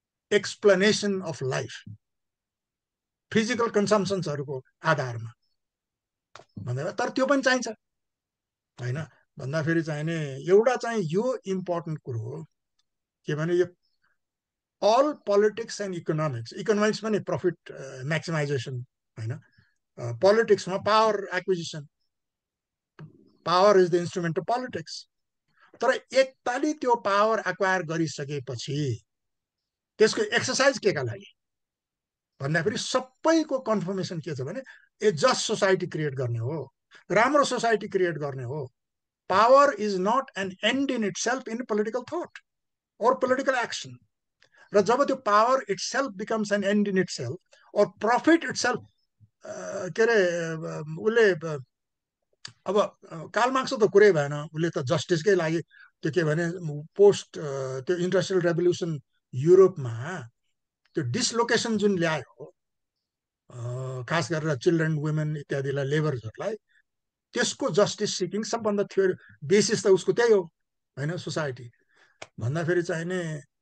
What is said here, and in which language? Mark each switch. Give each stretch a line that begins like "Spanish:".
Nepali: Explanation of life physical कन्सम्सन्सहरूको आधारमा भन्दा, तर त्यो पनि चाहिन्छ होइन भन्दाखेरि चाहिने एउटा चाहिँ यो इम्पोर्टेन्ट कुरो हो के भने यो अल पोलिटिक्स एन्ड इकोनोमिक्स पनि प्रफिट म्याक्सिमाइजेसन होइन, पोलिटिक्समा power acquisition,
English: Power is the instrument of politics.
Nepali: तर एकतालि त्यो पावर एक्वायर गरिसकेपछि त्यसको एक्सर्साइज के का लागि भन्दाखेरि सबैको कन्फर्मेसन के छ भने ए जस्ट सोसाइटी क्रिएट गर्ने हो, राम्रो सोसाइटी क्रिएट गर्ने हो।
English: Power is not an end in itself in political thought or political action.
Nepali: र जब त्यो
English: power itself becomes an end in itself
Nepali: और प्रफिट इट सेल्फ के अरे उसले अब कार्ल मार्क्सको त कुरै भएन, उसले त जस्टिसकै लागि त्यो के भने पोस्ट त्यो इन्डस्ट्रियल रेभोल्युसन युरोपमा त्यो डिसलोकेसन जुन ल्यायो खास गरेर चिल्ड्रेन वुमेन इत्यादिलाई लेबर्सहरूलाई, त्यसको जस्टिस सिकिङ सबभन्दा थियो बेसिस त उसको त्यही हो होइन सोसाइटी भन्दाखेरि चाहिने।